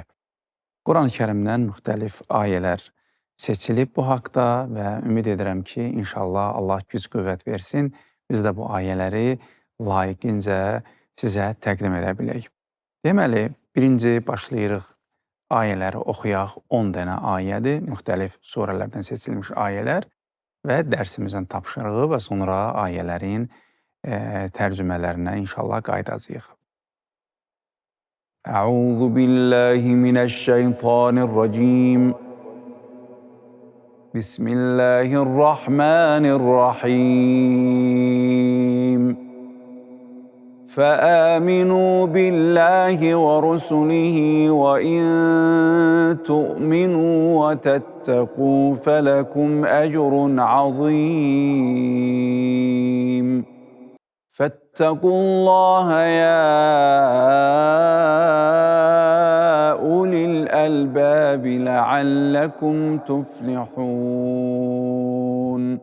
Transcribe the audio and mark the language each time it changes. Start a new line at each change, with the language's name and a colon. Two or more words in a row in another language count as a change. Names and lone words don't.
Azerbaijani: Quran-ı Kərimdən müxtəlif ayələr seçilib bu haqda və ümid edirəm ki, inşallah Allah güc qüvvət versin, biz də bu ayələri layiqincə sizə təqdim edə bilək. Deməli, birinci başlayırıq ayələri oxuyaq. 10 dənə ayədir, müxtəlif surələrdən seçilmiş ayələr və dərsimizin tapşırığı və sonra ayələrin tərcümələrinə inşallah qaydacağıq.
Arabic: أعوذ بالله من الشيطان الرجيم. Bismillahirrahmanirrahim. فآمنوا بالله ورسله وإن تؤمنوا وتتقوا فلكم أجر عظيم فاتقوا الله يا أولي الألباب لعلكم تفلحون